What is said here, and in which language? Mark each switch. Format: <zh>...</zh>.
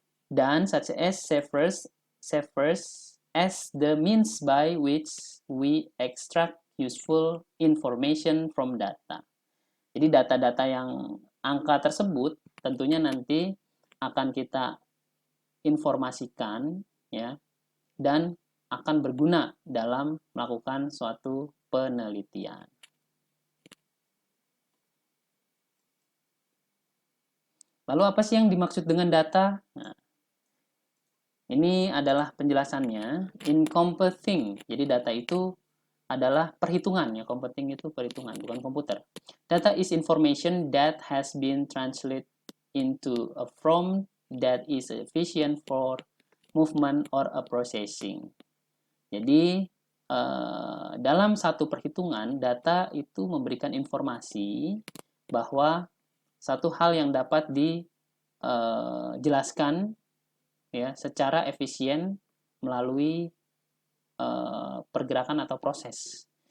<id>Dan</id> <en>such as serves as the means by which we extract useful information from data.</en> <id>Jadi data-data yang angka tersebut tentunya nanti akan kita informasikan ya, dan akan berguna dalam melakukan suatu penelitian. Lalu apa sih yang dimaksud dengan data? Nah, ini adalah penjelasannya. Encompassing. Jadi data itu adalah perhitungan ya. Computing itu perhitungan, bukan komputer.</id> <en>Data is information that has been translated into a form that is efficient for movement or a processing.</en> <id>Jadi dalam satu perhitungan, data itu memberikan informasi bahwa satu hal yang dapat dijelaskan ya secara efisien melalui pergerakan atau proses.</id>